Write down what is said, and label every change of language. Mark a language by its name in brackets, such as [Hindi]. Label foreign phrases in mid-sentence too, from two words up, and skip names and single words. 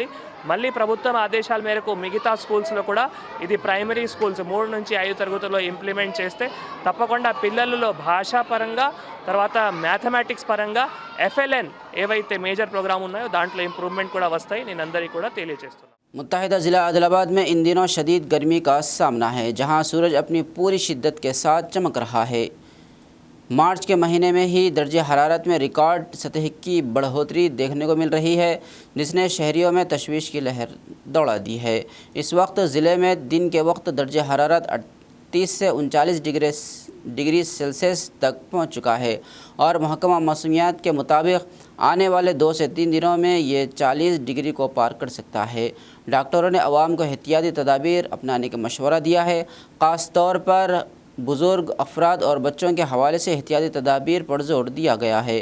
[Telugu] మళ్ళీ ప్రభుత్వం ఆదేశాల మేరకు మిగతా స్కూల్స్లో కూడా ఇది [English] primary schools [Telugu] 3 నుంచి 5 తరగతుల్లో ఇంప్లిమెంట్ చేస్తే తప్పకుండా పిల్లలలో భాషా పరంగా తర్వాత మ్యాథమెటిక్స్ పరంగా FLN ఏవైతే [English] major program [Telugu] ఉన్నాయో దాంట్లో ఇంప్రూవ్మెంట్ కూడా వస్తాయి। నేను అందరికీ కూడా తెలియజేస్తున్నాను। [Urdu] متحدہ ضلع عادل آباد میں ان دنوں شدید گرمی کا سامنا ہے، جہاں سورج اپنی پوری شدت کے ساتھ چمک رہا ہے۔ مارچ کے مہینے میں ہی درجہ حرارت میں ریکارڈ سطح کی بڑھوتری دیکھنے کو مل رہی ہے، جس نے شہریوں میں تشویش کی لہر دوڑا دی ہے۔ اس وقت ضلع میں دن کے وقت درجہ حرارت 30 سے 39 ڈگری سیلسیس تک پہنچ چکا ہے اور محکمہ موسمیات کے مطابق آنے والے 2 سے 3 دنوں میں یہ 40 ڈگری کو پار کر سکتا ہے. ڈاکٹروں نے عوام کو احتیاطی تدابیر اپنانے کا مشورہ دیا ہے. خاص طور پر بزرگ افراد اور بچوں کے حوالے سے احتیاطی تدابیر پر زور دیا گیا ہے.